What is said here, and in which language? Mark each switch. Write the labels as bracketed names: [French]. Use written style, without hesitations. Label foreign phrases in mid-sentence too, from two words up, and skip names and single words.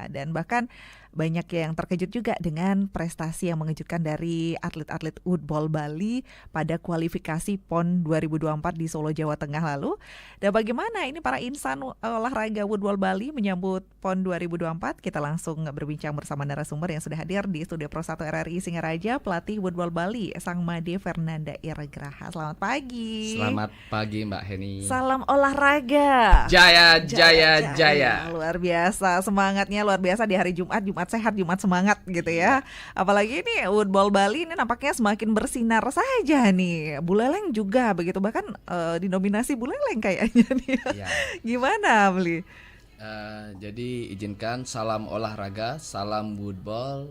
[Indonesian] Dan bahkan banyak yang terkejut juga dengan prestasi yang mengejutkan dari atlet-atlet woodball Bali pada kualifikasi PON 2024 di Solo, Jawa Tengah lalu. Dan bagaimana ini para insan olahraga woodball Bali menyambut PON 2024? Kita langsung berbincang bersama narasumber yang sudah hadir di Studio Pro 1 RRI Singaraja, pelatih woodball Bali, Sang Made Fernanda Iragraha. Selamat pagi. Selamat pagi Mbak Heni. Salam olahraga. Jaya, jaya, jaya. Luar biasa, semangatnya luar biasa di hari Jumat sehat, Jumat semangat gitu ya. Apalagi ini woodball Bali ini nampaknya semakin bersinar saja nih. Buleleng juga begitu, bahkan dinominasi Buleleng kayaknya nih. Ya. Gimana Beli? Jadi izinkan salam olahraga, salam woodball.